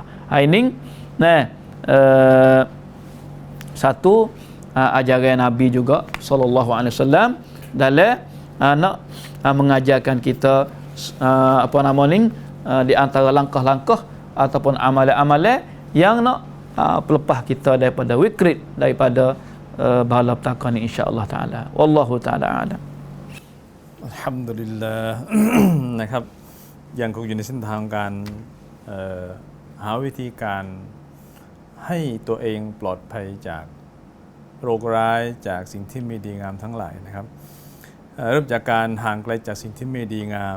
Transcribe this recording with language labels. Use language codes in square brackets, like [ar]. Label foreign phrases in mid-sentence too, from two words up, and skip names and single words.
[ms] Ini satu ajaran Nabi juga [ar] صلى الله عليه وسلم [ms] dalam nak mengajarkan kita di antara langkah-langkah ataupun amalan-amalan yang nak pelepah kita daripada wikrit, daripada bala petaka ni [ar] إن شاء الله تعالى. والله تعالى أعلم. [th] Alhamdulillah นะครับยังคงอยู่ในเส้นทางการหาวิธีการให้ตัวเองปลอดภัยจากโรคร้ายจาก สิ่งที่ไม่ดีงามทั้งหลายนะครับเริ่มจากการห่างไกลจากสิ่งที่ไม่ดีงาม